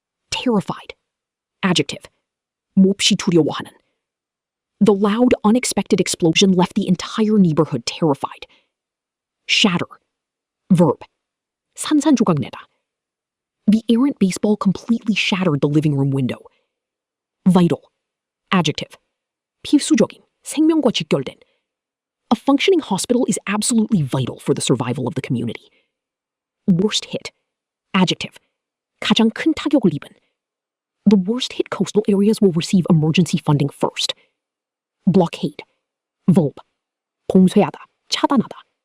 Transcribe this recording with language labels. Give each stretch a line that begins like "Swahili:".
English: terrified. Adjective.
Korean: 몹시 두려워하는.
English: The loud, unexpected explosion left the entire neighborhood terrified. Shatter. Verb.
Korean: 산산조각내다.
English: The errant baseball completely shattered the living room window. Vital. Adjective.
Korean: 필수적인, 생명과 직결된.
English: A functioning hospital is absolutely vital for the survival of the community. Worst hit. Adjective.
Korean: 가장 큰 타격을 입은.
English: The worst hit coastal areas will receive emergency funding first. Blockade. Verb.
Korean: 봉쇄하다, 차단하다.